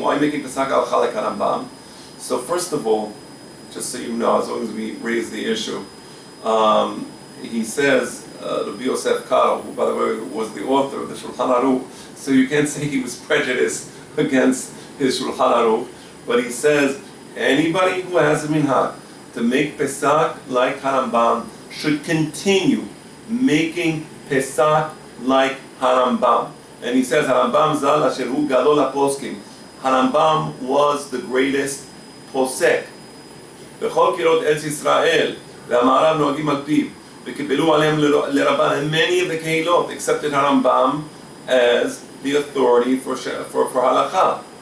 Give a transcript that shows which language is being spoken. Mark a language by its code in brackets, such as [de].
[en] Why making Pesach Halacha like Harambam? So first of all, just so you know, as long as we raise the issue, he says, Rabbi Yosef Karo, who by the way was the author of the Shulchan Aruch, so you can't say he was prejudiced against his Shulchan Aruch, but he says, anybody who has a minhag to make Pesach like Harambam should continue making Pesach like Harambam. And he says, [he] Harambam zal asher hu gadol haposkim. [en] Harambam was the greatest posek. [he] B'chol kirot Eretz Yisrael, והמערב נוהגים על פיו, וקיבלו עליהם לרבן. [en] And many of the kehilot accepted Harambam as the authority for halacha.